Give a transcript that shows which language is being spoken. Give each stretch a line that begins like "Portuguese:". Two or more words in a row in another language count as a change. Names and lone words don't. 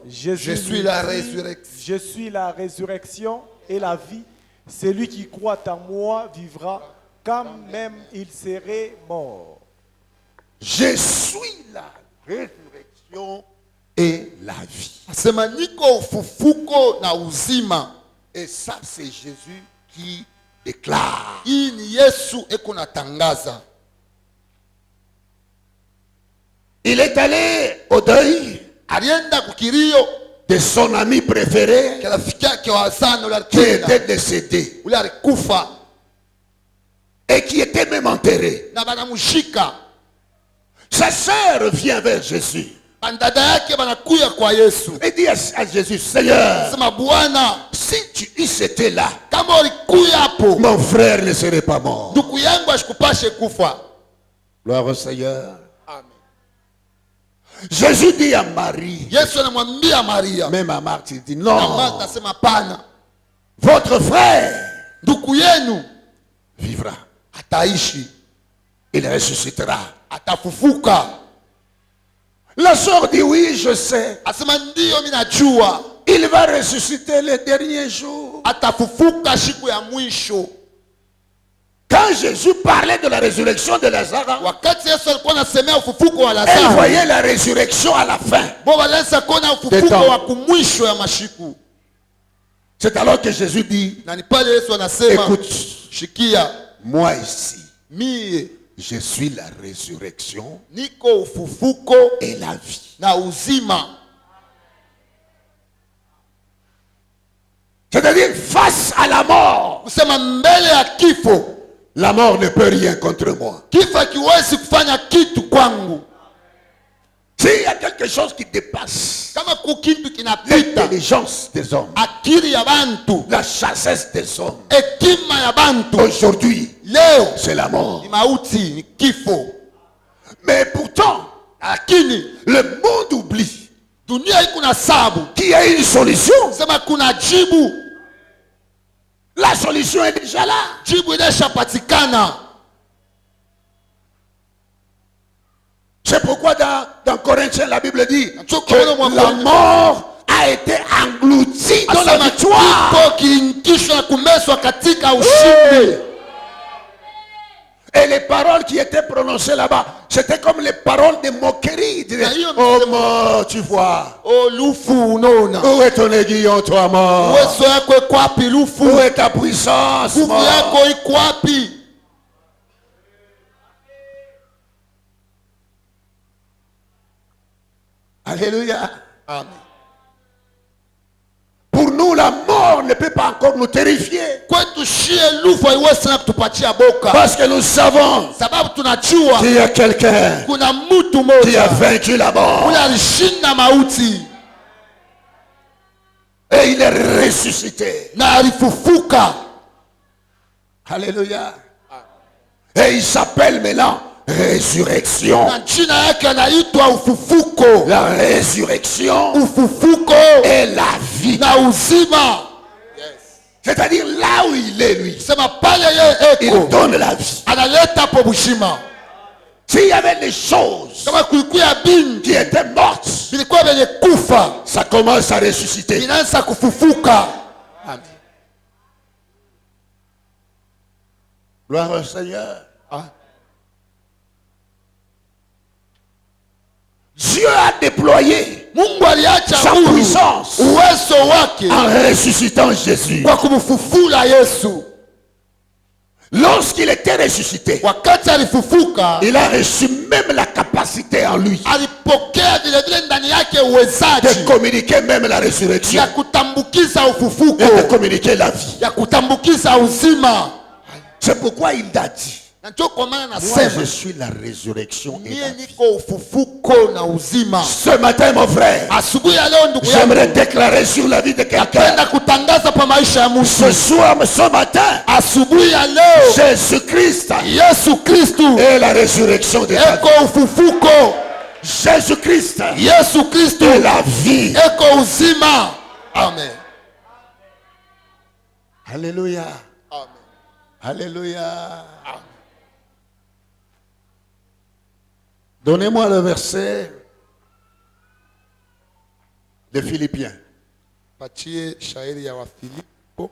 French: Jésus Je suis lui la dit, résurrection. Je suis la résurrection et la vie. Celui qui croit en moi vivra, quand même il serait mort. Je suis la résurrection et la vie.
Swahili: Asema niko ufufuko na uzima.
French: Et ça, c'est Jésus qui déclare.
Swahili: Hii ni Yesu eko natangaza.
French: Il est allé au deuil
Swahili: Alienda kukirio
French: de son ami préféré
Swahili: rafiki yake wa sana ule
French: qui
Swahili: alikwenda.
French: était décédé
Swahili: Ule alikufa
French: et qui était même enterré.
Swahili: na banamushika.
French: Sa sœur vient vers Jésus
Swahili: Bandada yake banakuya kwa Yesu.
French: et dit à Jésus, Seigneur,
Swahili: Sema Bwana,
French: si tu eusse été là,
Swahili: kama ulikuya hapo,
French: mon frère ne serait pas mort.
Swahili: ndugu yangu ashikupashe kufa.
French: Gloire au Seigneur. Amen. Jésus dit à Marie,
Swahili: Yesu anamwambia Maria,
French: même à Marthe, il dit,
Swahili: na
French: non,
Swahili: Martha asema pana,
French: votre frère
Swahili: ndugu yenu
French: vivra.
Swahili: ataishi,
French: Il ressuscitera.
Swahili: atafufuka.
French: La sœur dit, oui, je sais.
Swahili: Asema ndio mimi najua,
French: Il va ressusciter les derniers jours.
Swahili: atafufuka siku ya mwisho.
French: Quand Jésus parlait de la résurrection de Lazare,
Swahili: Wakati Yesu alikuwa anasemea ufufuko wa
French: elle
Swahili: Lazaro,
French: voyait la résurrection à la fin.
Swahili: bo walianza kuona ufufuko
French: Détends.
Swahili: wa kumwisho ya mashiku.
French: C'est alors que Jésus dit,
Swahili: Na ni pale Yesu anasema,
French: écoute,
Swahili: shikia,
French: moi ici,
Swahili: mie
French: je suis la résurrection
Swahili: niko ufufuko
French: et la vie.
Swahili: na uzima.
French: C'est-à-dire, face à la mort,
Swahili: Kusema mbele ya kifo,
French: la mort ne peut rien contre moi.
Swahili: kifo kiwezi kufanya kitu kwangu.
French: S'il y a quelque chose qui dépasse
Swahili: Kama kukitu kinapita
French: l'intelligence des hommes,
Swahili: akili ya bantu,
French: la chassesse des hommes,
Swahili: hekima ya bantu,
French: aujourd'hui,
Swahili: leo
French: c'est la mort.
Swahili: ni mauti, ni kifo.
French: Mais pourtant,
Swahili: Lakini
French: le monde oublie
Swahili: dunia iko na sabu,
French: qu'il y a une solution.
Swahili: sema kuna jibu.
French: La solution est déjà là.
Swahili: Jibu inashapatikana.
French: C'est pourquoi dans Corinthiens, la Bible dit
Swahili: Ndio
French: que
Swahili: kwa maana
French: la mort a été engloutie dans la
Swahili: Asema
French: victoire.
Swahili: kifo kiliingishwa na kumeswa katika ushindi.
French: Et les paroles qui étaient prononcées là-bas, c'était comme les paroles de moquerie. Ils disaient, oh mort, tu vois.
Swahili: Oh lufu unaona.
French: Où est ton aiguillon, toi mort?
Swahili: Uwezo yako iko wapi lufu?
French: Où est ta puissance,
Swahili: Nguvu
French: mort?
Swahili: yako iko wapi?
French: Alléluia. Amen. Pour nous, la mort ne peut pas encore nous terrifier.
Swahili: Kwetu shie lufu haiwezi sana kutupatia boka.
French: Parce que nous savons
Swahili: Sababu tunajua
French: qu'il y a quelqu'un
Swahili: kuna mtu
French: qui a
Swahili: mmoja
French: vaincu la mort.
Swahili: ule alishinda mauti
French: Et il est ressuscité.
Swahili: na alifufuka.
French: Alléluia. Et il s'appelle maintenant résurrection.
Swahili: Na jina yake anaitwa ufufuko.
French: La résurrection
Swahili: Ufufuko
French: et la vie.
Swahili: na uzima.
French: C'est-à-dire là où il est lui,
Swahili: Sema pale yeye
French: il
Swahili: eko
French: donne la vie.
Swahili: analeta po bushima.
French: S'il y avait des choses
Swahili: Kama kulikuwa binti
French: qui étaient mortes,
Swahili: bilikuwa vyenye kufa
French: ça commence à ressusciter.
Swahili: inaanza kufufuka.
French: Amen. Gloire au Seigneur. Dieu a déployé
Swahili: Mungu aliacha
French: sa
Swahili: huru
French: puissance
Swahili: uwezo wake
French: en ressuscitant Jésus.
Swahili: kwa kumfufula Yesu.
French: Lorsqu'il était ressuscité,
Swahili: Wakati alifufuka,
French: il a reçu même la capacité en lui
Swahili: alipokea vile vile ndani yake
French: de
Swahili: uwezaji
French: communiquer même la résurrection
Swahili: ya kutambukiza ufufuko,
French: et de communiquer la vie.
Swahili: ya kutambukiza uzima.
French: C'est pourquoi il a dit,
Swahili: Na ndio kwa maana
French: moi
Swahili: nasema
French: je suis la résurrection et la
Swahili: mie
French: vie.
Swahili: niko ufufuko na uzima.
French: Ce matin mon frère,
Swahili: Asubuhi ya leo ndugu
French: j'aimerais
Swahili: yangu,
French: déclarer sur la vie de quelqu'un.
Swahili: napenda kutangaza pa maisha ya
French: Ce
Swahili: mtu.
French: soir, ce matin,
Swahili: Asubuhi ya leo
French: Jésus-Christ
Swahili: Yesu Kristu
French: est la résurrection de la vie.
Swahili: eko ufufuko.
French: Jésus-Christ
Swahili: Yesu Kristu
French: est la vie.
Swahili: eko uzima.
French: Amen. Alléluia. Amen. Alléluia. Donnez-moi le verset de Philippiens.
Swahili: Patie shairi ya Wafilipo